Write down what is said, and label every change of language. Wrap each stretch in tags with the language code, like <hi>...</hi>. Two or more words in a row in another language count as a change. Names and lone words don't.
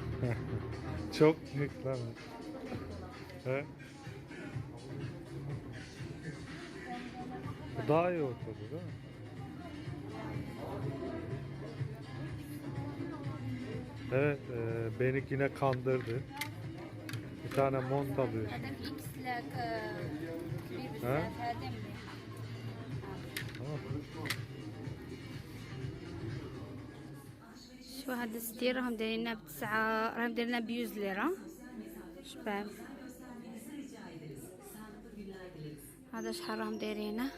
<tr>Çok büyük lan. He? daha iyi ortada değil mi? Evet, beni yine kandırdı. Bir tane mont alıyor.</tr> <ar>هذا الاكس لك كبير ها؟ بزاف هذا مليح.</ar> <tr>Tamam.</tr> <ar>شو هاد الستير راهم دايرينها بتسعة، راهم دايرينها بيوز ليرة. شباب هذا شحال راهم دايرينه؟</ar>